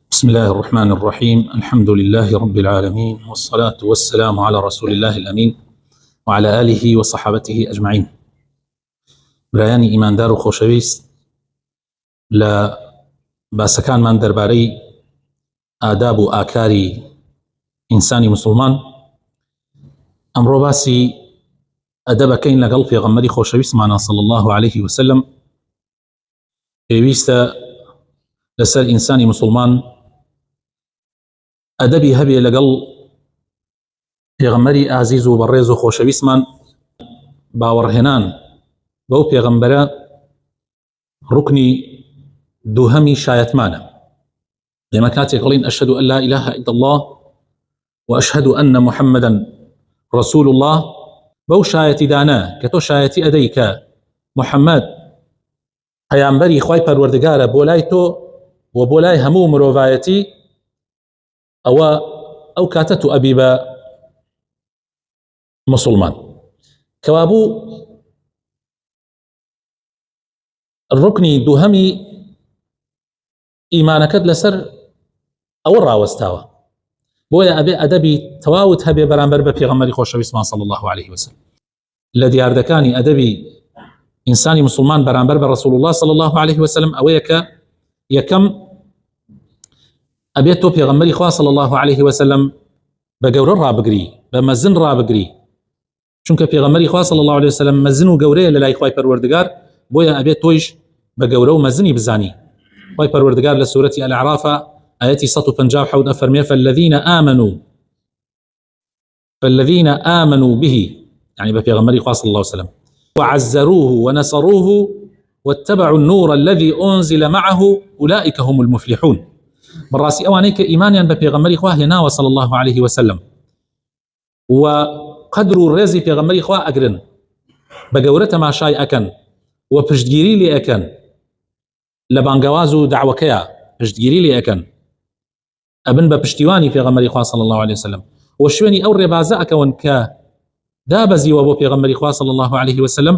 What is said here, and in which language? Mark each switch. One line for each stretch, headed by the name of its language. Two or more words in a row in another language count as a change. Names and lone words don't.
Arabic: بسم الله الرحمن الرحيم. الحمد لله رب العالمين، والصلاة والسلام على رسول الله الأمين وعلى آله وصحابته أجمعين.
Central Kurdish: برایانی ئیماندار و خۆشەویست، لە باسەکانمان دەربارەی ئاداب و ئاکاری ئینسانی مسلمان ئەمڕۆ باسی ئەدەبەکەین لەگەڵ پێغەمبەری خۆشەویستمانە
Arabic: صلی الله عليه وسلم.
Central Kurdish: پێویستە لەسەر ئینسانی مسلمان ئەدەبی هەبێ لەگەڵ پێغەمبەری ئازیز و بەڕێز و خۆشەویستمان. باوەڕهێنان بەو پێغەمبەرە ڕوکنی دووهەمی شایەتمانە. ئێمە کاتێک ئەڵێن
Arabic: ئەشهەدو ئەن لا إله إلا الله وأشهد أن محمدا رسول الله،
Central Kurdish: بەو شایەتی دانا کە تۆ شایەتی ئەدەی کە محەممەد پەیامبەری خوای پەروەردگارە بۆ لای تۆ و بۆ لای هەموو مرۆڤایەتی، ئەو کاتە تو ئەبی بە مسلمان. کەوابوو ڕوکنی دووهەمی ئیمانەکەت لەسەر ئەوە ڕاوەستاوە، بۆیە ئەبێ ئەدەبی تەواوت هەبێ بەرامبەر بە پێغەمبەری خۆشەویستمان
Arabic: صلی الله عليه وسلم.
Central Kurdish: لە دیاردەکانی ئەدەبی ئینسانی مسلمان بەرامبەر بە
Arabic: رسول الله صلی الله عليه وسلم
Central Kurdish: ئەوەیە کە یەکەم ئەبێت تۆ پێغەمبەری خوا
Arabic: صلی الله عليه وسلم
Central Kurdish: بە گەورە ڕابگری، بە مەزن ڕابگری، چونکە پێغەمبەری خوا
Arabic: صلی الله عليه وسلم
Central Kurdish: مەزن و گەورەیە لە لای خوای پەروەردگار، بۆیە ئەبێت تۆیش بە گەورە و مەزنی بزانی. خوای پەروەردگار لە سورەتی الأعراف ئاەتی 157 ئەفەرمێ
Arabic: فالذين آمنوا به، يعني
Central Kurdish: بپێغەمبەری خوا
Arabic: صلی الله عليه وسلم، وعزروه ونصروه واتبعوا النور الذي أنزل معه أولئك هم المفلحون.
Central Kurdish: بەڕاستی ئەوانەی کە ئیمانیان بە پێغەمبەری خوا هێناوە
Arabic: صلی الله عليه وسلم
Central Kurdish: و قدر و ڕێزی پێغەمبەری خوا ئەگرن، بە گەورە تەماشای ئەکەن و پشتگیری لێ ئەکەن، لە بانگەواز و داوەکەیە پشتگیری لێ ئەکەن، ئەبن بە پشتیوانی پێغەمبەری خوا
Arabic: صلی الله عليه وسلم
Central Kurdish: و شوێنی ئەو ڕێبازە ئەکەون کە دابەزیوە بۆ پێغەمبەری خوا
Arabic: صلی الله عليه وسلم.